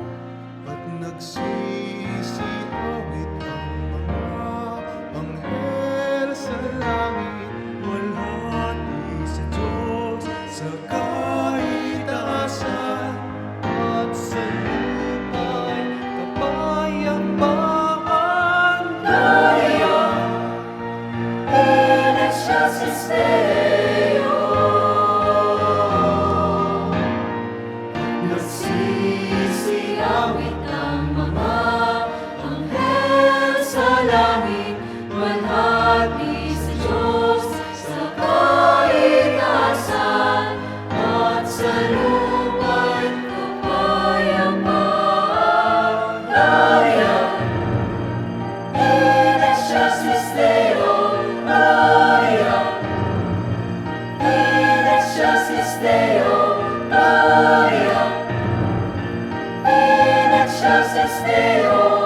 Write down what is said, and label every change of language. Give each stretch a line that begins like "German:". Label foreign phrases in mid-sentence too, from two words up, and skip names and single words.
Filipino: At nagsisiawit ang mga anghel sa langit, luwalhati sa Diyos sa kaitaasan, at sa lupa'y kapayapaan.
Latin: Gloria in excelsis Deo.
Filipino: Nagsisiawit ang mga anghel sa langit, luwalhati sa Diyos sa kaitaasan, at sa lupa'y kapayapaan.
Latin: Gloria in excelsis Deo. Gloria in excelsis Deo. Gloria in excelsis Deo.